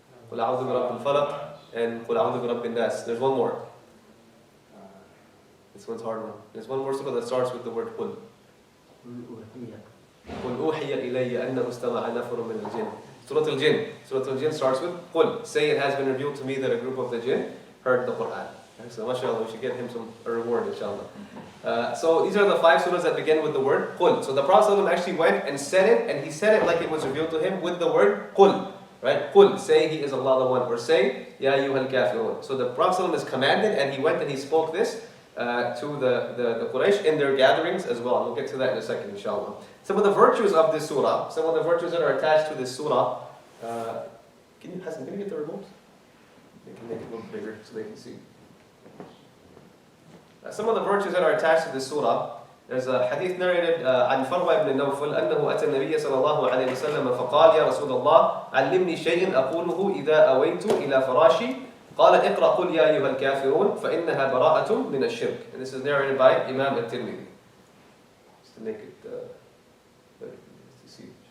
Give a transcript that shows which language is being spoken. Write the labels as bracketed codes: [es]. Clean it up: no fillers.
[ar] قل أعوذ برب الفلق, and قل أعوذ برب الناس. [en] There's one more. This one's hard one. There's one more surah that starts with the word قل. [ar] قل أوحي إلي أنه استمع نفر من الجن. [en] Surah Al-Jinn. Surah Al-Jinn starts with قل. Say it has been revealed to me that a group of the jinn heard the Quran. So mashallah, we should get him a reward, inshallah. So these are the 5 surahs that begin with the word قل. So the Prophet ﷺ actually went and said it, and he said it like it was revealed to him with the word قل. Right? قل, say he is Allah the one, or say Ya ayyuhal kafirun. So the Prophet ﷺ is commanded, and he went and he spoke this to the Quraysh in their gatherings as well. We'll get to that in a second, inshallah. Some of the virtues of this surah, some of the virtues that are attached to this surah. Hassan, can you get the remote? They can make it a little bigger so they can see. Some of the virtues that are attached to this surah. There's a hadith narrated [ar] عن فروة بن نوفل أنه أتى النبي صلى الله عليه وسلم فقال يا رسول الله علمني شيء أقوله إذا أويت إلى فراشي قال اقرأ قل يا أيها الكافرون فإنها براءة من الشرك. [en] And this is narrated by Imam At-Tirmidhi. Just to make it better to see.